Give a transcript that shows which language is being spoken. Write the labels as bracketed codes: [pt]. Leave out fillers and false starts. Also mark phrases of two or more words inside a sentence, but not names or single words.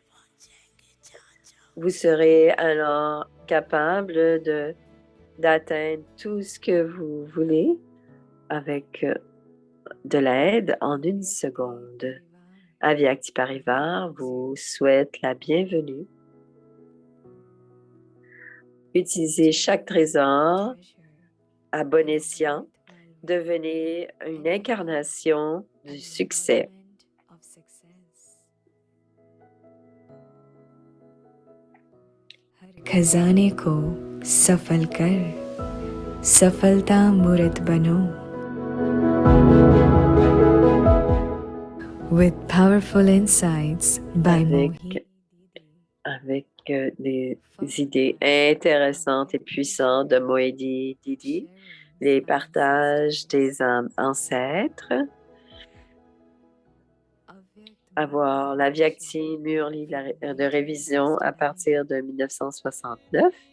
[fr] Vous serez alors capable d'atteindre tout ce que vous voulez avec de l'aide en une seconde. Avyakti Parivar vous souhaite la bienvenue. Utilisez chaque trésor à bon escient. Devenez une incarnation du succès. [hi] खजाने को सफल कर सफलता मूर्त बनो. [en] With powerful insights by Mohi. [fr] Avec des idées intéressantes et puissantes de Mohi Didi, les partages des âmes ancêtres, avoir la Vyakti Murli de révision à partir de 1969.